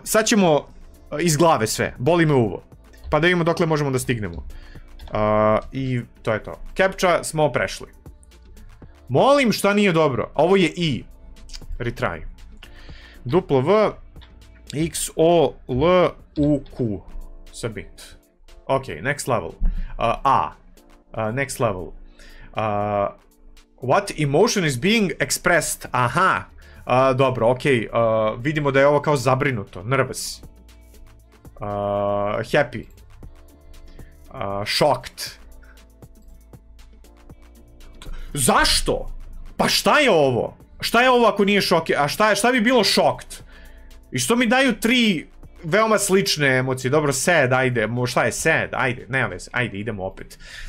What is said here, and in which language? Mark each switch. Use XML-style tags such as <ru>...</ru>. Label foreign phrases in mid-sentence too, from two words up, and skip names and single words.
<sr>Sad ćemo iz glave sve. Boli me uvo. Pa da vidimo dokle možemo da stignemo. I to je to. Captcha smo prešli. Molim, šta nije dobro? Ovo je I.</sr> <en>Retry. W X O L U Q. Submit. Ok, next level. Next level. What emotion is being expressed?</en> <sr>Aha. Dobro, ok. Vidimo da je ovo kao zabrinuto.</sr> <en>Nervous. Happy. Shocked.</en> <sr>Zašto? Pa šta je ovo? Šta je ovo ako nije šok? A šta bi bilo shocked? I što mi daju tri veoma slične emocije? Dobro, sad, ajde. Šta je sad? Ajde, nema veze. Ajde, idemo opet.</sr>